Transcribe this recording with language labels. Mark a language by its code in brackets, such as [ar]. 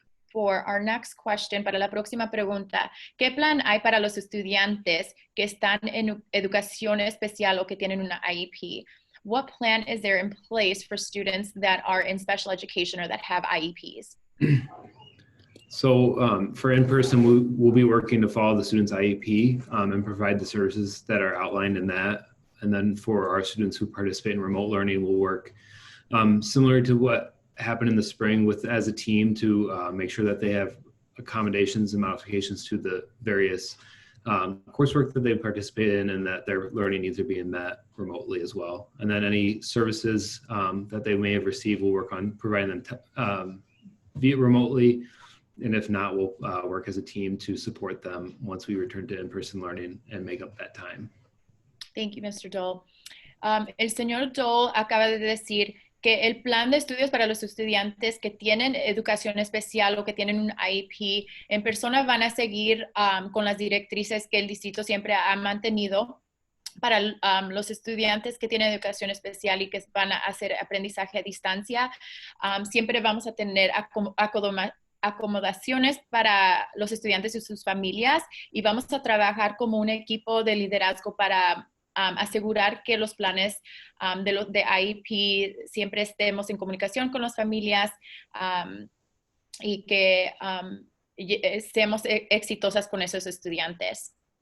[en] For our next question, [es] para la próxima pregunta, ¿qué plan hay para los estudiantes que están en educación especial o que tienen una IEP? [en] What plan is there in place for students that are in special education or that have IEPs? So for in-person, we'll be working to follow the student's IEP and provide the services that are outlined in that. And then for our students who participate in remote learning, we'll work similar to what happened in the spring as a team to make sure that they have accommodations and modifications to the various coursework that they participate in and that their learning needs are being met remotely as well. And then any services that they may have received, we'll work on providing them via remotely. And if not, we'll work as a team to support them once we return to in-person learning and make up that time. Thank you, Mr. Dole. [es] El señor Dole acaba de decir que el plan de estudios para los estudiantes que tienen educación especial o que tienen un IEP en persona van a seguir con las directrices que el distrito siempre ha mantenido. Para los estudiantes que tienen educación especial y que van a hacer aprendizaje a distancia, siempre vamos a tener acomodaciones para los estudiantes y sus familias, y vamos a trabajar como un equipo de liderazgo para asegurar que los planes de IEP siempre estemos en comunicación con las familias y que seamos exitosas con esos estudiantes.